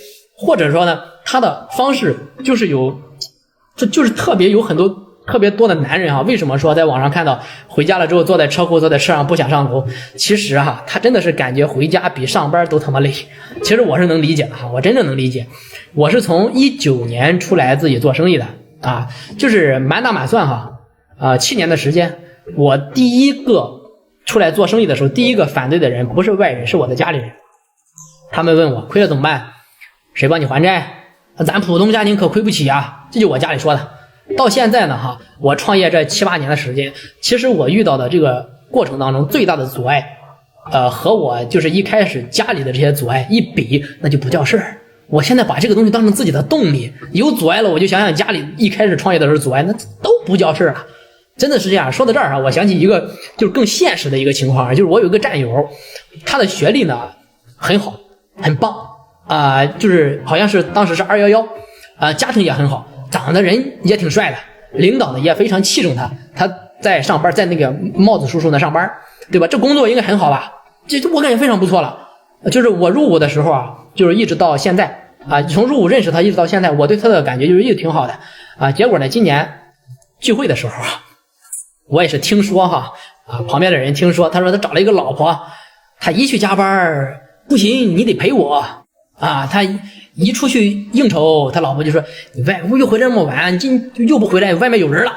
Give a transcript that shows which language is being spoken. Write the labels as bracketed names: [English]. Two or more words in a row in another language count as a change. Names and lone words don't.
[Chinese] 或者說呢，她的方式就是就是特別有很多特別多的男人為什麼說在網上看到回家了之後坐在車庫坐在車上不想上樓，其實他真的是感覺回家比上班都他媽累。其實我是能理解的我真正能理解。我是從19年出來自己做生意的就是滿打滿算7年的時間。我第一個出來做生意的時候，第一個反對的人不是外人，是我的家裡人。他們問我虧了怎麼辦，誰幫你還債，咱普通家庭可虧不起這就我家裡說的。到現在呢我創業這7、8年的時間，其實我遇到的這個過程當中最大的阻礙和我就是一開始家裡的這些阻礙一比，那就不叫事兒。我現在把這個東西當成自己的動力，有阻礙了我就想想家裡一開始創業的時候阻礙，那都不叫事兒了。真的是這樣。說到這兒我想起一個就是更現實的一個情況就是我有一個戰友，他的學歷呢很好很棒就是好像是當時是211家庭也很好，長得人也挺帥的，領導呢也非常器重他，他在上班，在那個帽子叔叔那上班，對吧？這工作應該很好吧，這我感覺非常不錯了。就是我入伍的時候就是一直到現在從入伍認識他一直到現在，我對他的感覺就是一直挺好的結果呢，今年聚會的時候我也是聽說旁邊的人聽說，他說他找了一個老婆，他一去加班不行，你得陪我他一出去應酬，他老婆就說你外屋又回來這麼晚，今又不回來，外面有人了。